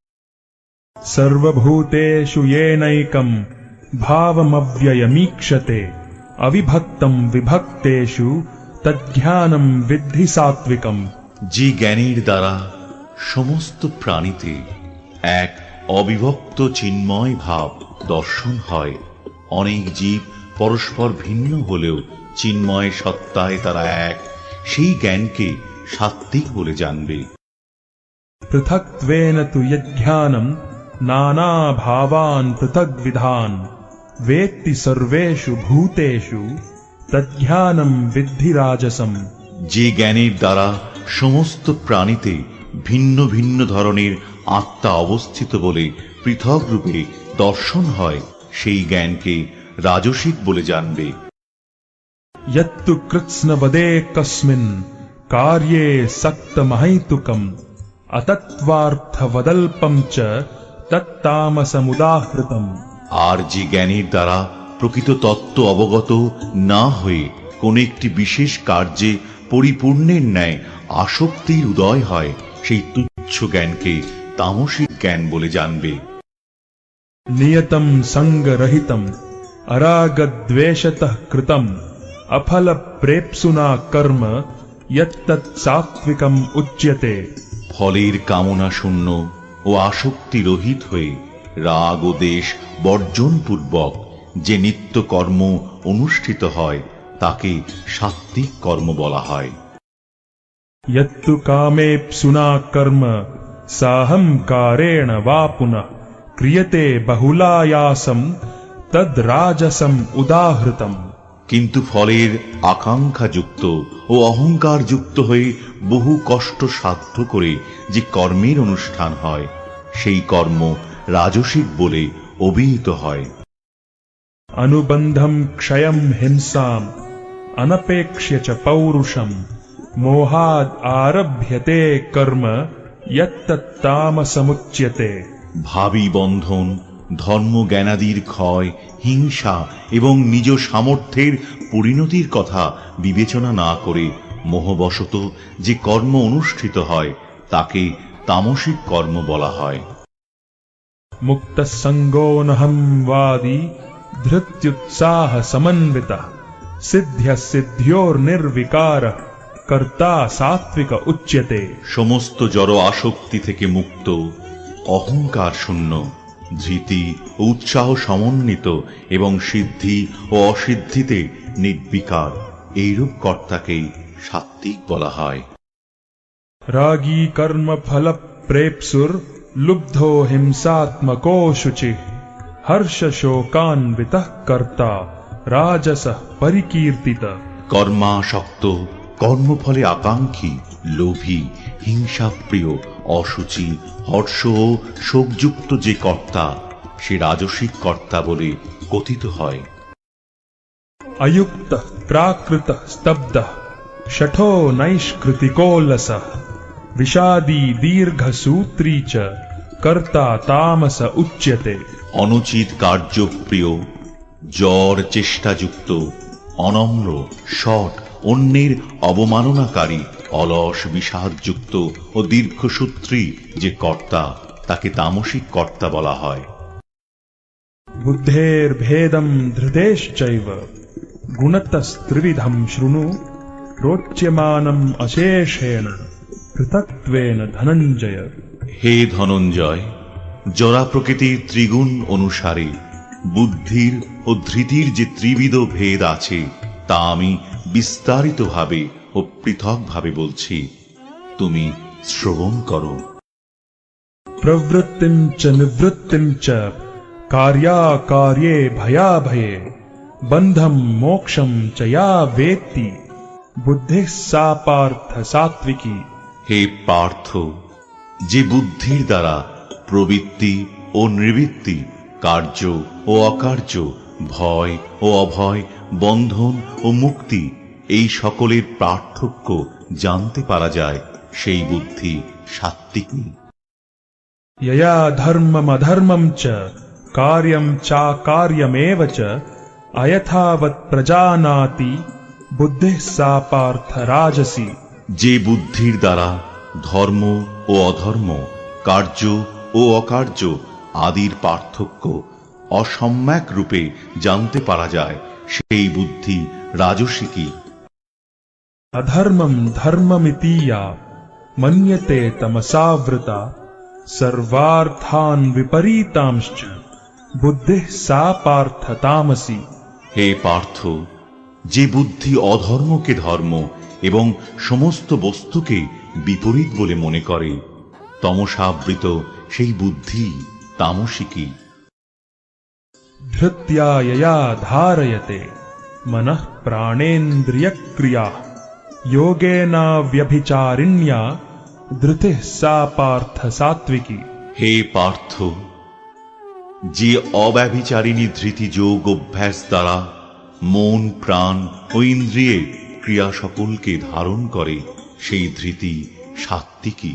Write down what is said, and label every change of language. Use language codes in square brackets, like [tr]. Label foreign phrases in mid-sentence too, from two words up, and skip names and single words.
[sa] सर्वभूतेषु येनैकं भावमव्ययमीक्षते, अविभक्तं विभक्तेषु तज्ज्ञानं विद्धि सात्विकम्। [bn] যে জ্ঞানের দ্বারা সমস্ত প্রাণীতে এক অবিভক্ত চিন্ময় ভাব দর্শন হয়, অনেক জীব পরস্পর ভিন্ন হলেও চিন্ময় সত্তায় তারা এক, সেই জ্ঞানকে সাত্ত্বিক বলে জানবে। [sa] पृथक्त्वेन तु यज्ञानं नानाभावान् पृथग्विधान्, वेत्ति सर्वेषु भूतेषु तज्ज्ञानं विद्धि राजसम्। [bn] যে জ্ঞানের দ্বারা সমস্ত প্রাণীতে ভিন্ন ভিন্ন ধরনের আত্মা অবস্থিত বলে পৃথক রূপে দর্শন হয়, সেই জ্ঞানকে রাজসিক বলে জানবে। [sa] यत्तु कृत्स्नवदे कस्मिन् कार्ये सक्तमहैतुकम्, अतत्त्वार्थवदल्पं च तत्तामसमुदाहृतम्। [bn] আর যে জ্ঞানের দ্বারা প্রকৃত তত্ত্ব অবগত না হয়ে কোন একটি বিশেষ কার্যে পরিপূর্ণের ন্যায় আসক্তির উদয় হয়, সেই তুচ্ছ জ্ঞানকে তামসিক জ্ঞান বলে জানবে। [sa] नियतं संगरहितम् अरागद्वेषतः कृतम्, अफलप्रेप्सुना कर्म यत्तत् सात्विकम् उच्यते। [bn] ফলের কামনা শূন্য ও আসক্তি রহিত হয়ে রাগ ও দেশ বর্জন পূর্বক যে নিত্য কর্ম অনুষ্ঠিত হয় তাকে সাত্ত্বিক কর্ম বলা হয়। [sa] यत्तु कामेप्सुना कर्म साहंकारेण वा पुनः क्रियते बहुलायासम तद राजसम उदाहृतम। [bn] কিন্তু ফলের আকাঙ্ক্ষা যুক্ত ও অহংকার যুক্ত হয়ে বহু কষ্ট সাধ্য করে যে কর্মের অনুষ্ঠান হয় সেই কর্ম রাজসিক বলে অভিহিত হয়। [sa] अनुबंधम क्षयम हिंसाम अनपेक्ष्य च पौरुषम मोहाद आरभ्यते कर्म यत्तत्तामसमुच्यते। [bn] ভাবী বন্ধন, ধর্ম জ্ঞানাদির ক্ষয়, হিংসা এবং নিজ সামর্থ্যের পরিণতির কথা বিবেচনা না করে মোহবশত যে কর্ম অনুষ্ঠিত হয় তাকে তামসিক কর্ম বলা হয়। [sa] मुक्त संगोनहम वादी धृत्युत्साह समन्वितः सिद्ध्य सिद्ध्योर निर्विकार कर्ता सात्विक उच्यते। [bn] সমস্ত জড় আসক্তি থেকে মুক্ত, অহংকার শূন্য, ধৃতি ও উৎসাহ সমন্বিত এবং সিদ্ধি ও অসিদ্ধিতে নির্বিকার এইরূপ কর্তাকেই সাত্ত্বিক বলা হয়। [sa] रागी कर्म फल प्रेप्सुर लुब्धो हिंसात्मको शुचि हर्ष शोकान्वितः कर्ता राजसः परिकीर्तित। [bn] কর্মাসক্ত, কর্মফলে আকাঙ্ক্ষী, লোভী, হিংসাপ্রিয়, অসুচি, হর্ষ ও শোকযুক্ত যে কর্তা সে রাজসিক কর্তা বলে কথিত হয়। [sa] अयुक्त प्राकृत स्तब्ध शठो नैष्कृतिकोलसः विषादी दीर्घ सूत्री च कर्ता तामस उच्यते। [bn] অনুচিত কার্যপ্রিয়, জ্বর চেষ্টাযুক্ত, অনম্র, শট, অন্যের অবমাননাকারী, অলস, বিষাদযুক্ত ও দীর্ঘসূত্রী যে কর্তা তাকে তামসিক কর্তা বলা হয়। [sa] बुद्धेर भेदम धृतेश्चैव गुणतस्त्रिविधम शृणु रोच्यमानम अशेषेण पृथक्त्वेन धनंजय। [bn] হে ধনঞ্জয়, জরা প্রকৃতির ত্রিগুণ অনুসারে বুদ্ধির ও ধৃতির যে ত্রিবিধ ভেদ আছে তা আমি বিস্তারিতভাবে ও পৃথকভাবে বলছি, তুমি শ্রবণ করো। [sa] प्रवृत्तिं च निवृत्तिं च कार्याकार्ये भयाभये बंधम मोक्षम च या वेत्ति बुद्धिः सा पार्थ सात्विकी। [bn] হে পার্থ, যে বুদ্ধির দ্বারা প্রবৃত্তি ও নিবৃত্তি, কার্য ও অকার্য, ভয় ও অভয়, বন্ধন ও মুক্তি এই সকলের পার্থক্য জানতে পারা যায় সেই বুদ্ধি সাত্ত্বিকী। [sa] यया धर्मम अधर्मम च कार्यम चाकार्यमेव च अयथावत् प्रजानाति बुद्धिः सा पार्थ राजसी। [bn] যে বুদ্ধির দ্বারা ধর্ম ও অধর্ম, কার্য ও অকার্য আদির পার্থক্য অসম্যক রূপে জানতে পারা যায় সেই বুদ্ধি রাজসিকী। [sa] अधर्मम धर्ममिति या मन्यते तमसावृता सर्वार्थान विपरीतांश्च बुद्धिः सा पार्थ तामसी। [bn] হে পার্থ, যে বুদ্ধি অধর্মকে ধর্ম এবং সমস্ত বস্তুকে বিপরীত বলে মনে করে তমসাবৃত সেই বুদ্ধি তামসিকী। [sa] धृत्या यया धारयते मनः प्राणेन्द्रियक्रिया योगेना व्यभिचारिण्या धृतिः सा पार्थ सात्विकी। [bn] হে পার্থ, যে অব্যভিচারিণী ধৃতি যোগ অভ্যাস দ্বারা মন, প্রাণ ও ইন্দ্রিয়ে ক্রিয়া সকলকে ধারণ করে সেই ধৃতি সাত্ত্বিকী।